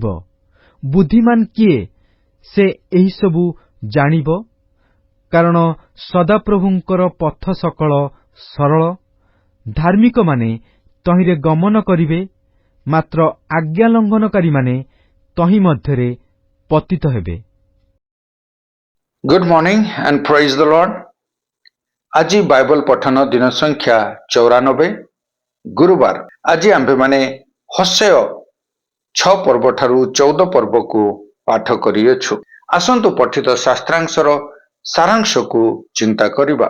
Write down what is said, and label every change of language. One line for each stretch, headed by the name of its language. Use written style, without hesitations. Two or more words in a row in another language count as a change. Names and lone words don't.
Odia: ବୁଦ୍ଧିମାନ କିଏ? ସେ ଏହିସବୁ ଜାଣିବ। କାରଣ ସଦାପ୍ରଭୁଙ୍କର ପଥ ସକଳ ସରଳ। ଧାର୍ମିକମାନେ ତହିଁରେ ଗମନ କରିବେ, ମାତ୍ର ଆଜ୍ଞାଲଙ୍ଘନକାରୀମାନେ ତହିଁ ମଧ୍ୟରେ ପତିତ ହେବେ।
English: Good morning and praise the Lord.
Odia: ଆଜି ବାଇବଲ ପଠନ ଦିନ ସଂଖ୍ୟା 94, ଗୁରୁବାର। ଆଜି ଆମ୍ଭେମାନେ ହୋଶେୟ 6 ପର୍ବ ଠାରୁ 14 ପର୍ବକୁ ପାଠ କରିଅଛୁ। ଆସନ୍ତୁ ପଠିତ ଶାସ୍ତ୍ରାଂଶର ସାରାଂଶକୁ ଚିନ୍ତା କରିବା।